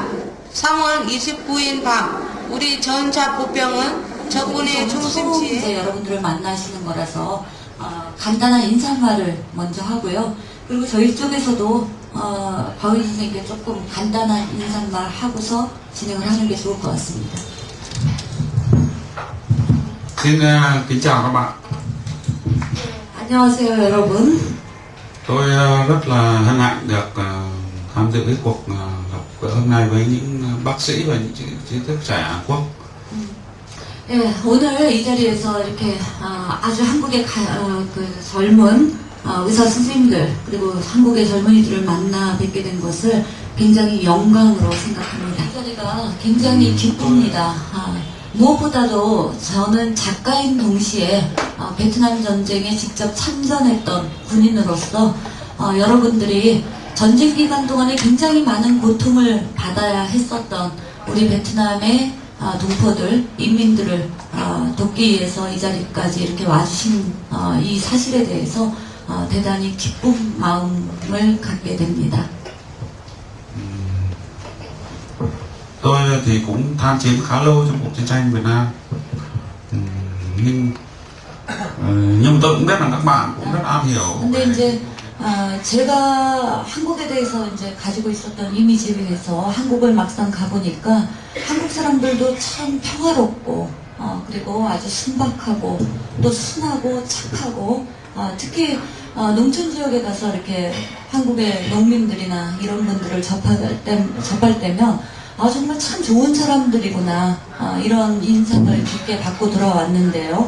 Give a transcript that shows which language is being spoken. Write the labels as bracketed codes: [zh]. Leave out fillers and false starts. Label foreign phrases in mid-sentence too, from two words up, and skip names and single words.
[ko] 3월 29일 밤 우리 전차 보병은 적군의 중심지에 여러분들을 만나시는 거라서 간단한 인사말을 먼저 하고요. 그리고 저희 쪽에서도 바위 선생님께 조금 간단한 인사말 하고서 진행을 하는 게 좋을 것 같습니다. [vi] kính chào các bạn. [ko] 안녕하세요, 여러분. [vi] Tôi rất là hân hạnh được tham dự cái cuộc gặp gỡ hôm nay với những bác sĩ và những trí thức trẻ Hàn Quốc. [ko] 네, 오늘 이 자리에서 이렇게 아주 한국의 그 젊은 의사 선생님들 그리고 한국의 젊은이들을 만나 뵙게 된 것을 굉장히 영광으로 생각합니다. 이 자리가 굉장히 기쁩니다. 무엇보다도 저는 작가인 동시에 베트남 전쟁에 직접 참전했던 군인으로서 여러분들이 전쟁 기간 동안에 굉장히 많은 고통을 받아야 했었던 우리 베트남의 동포들, 인민들을 돕기 위해서 이 자리까지 이렇게 와주신 이 사실에 대해서 대단히 기쁜 마음을 갖게 됩니다. [vi] Tôi thì cũng tham chiến khá lâu trong cuộc chiến tranh Việt Nam, nhưng mà tôi cũng biết là các bạn cũng rất am hiểu. [ko] 근데 이제 제가 한국에 대해서 이제 가지고 있었던 이미지에 비해서 한국을 막상 가보니까 한국 사람들도 참 평화롭고 그리고 아주 순박하고 또 순하고 착하고 특히 농촌 지역에 가서 이렇게 한국의 농민들이나 이런 분들을 접할 때면 정말 참 좋은 사람들이구나 이런 인상을 깊게 받고 돌아왔는데요.